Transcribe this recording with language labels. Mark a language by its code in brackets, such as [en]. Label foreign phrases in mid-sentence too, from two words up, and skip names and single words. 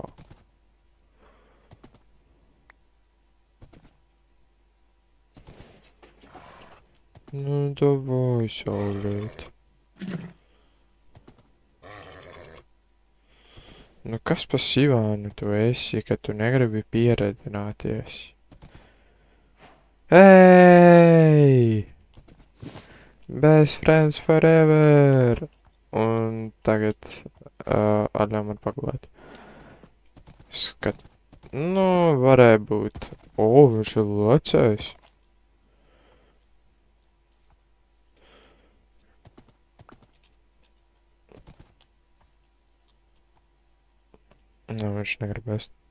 [lv] Nu davai, saulīt. Nu kas pa Sivānu tu esi, ka tu negribi pieredzināties? Ej! [en] Best friends forever! [lv] Un tagad atļauj man pagulēt. Skat. Nu, varēja būt. Viņš ir locējis. Nu, viņš negribēs.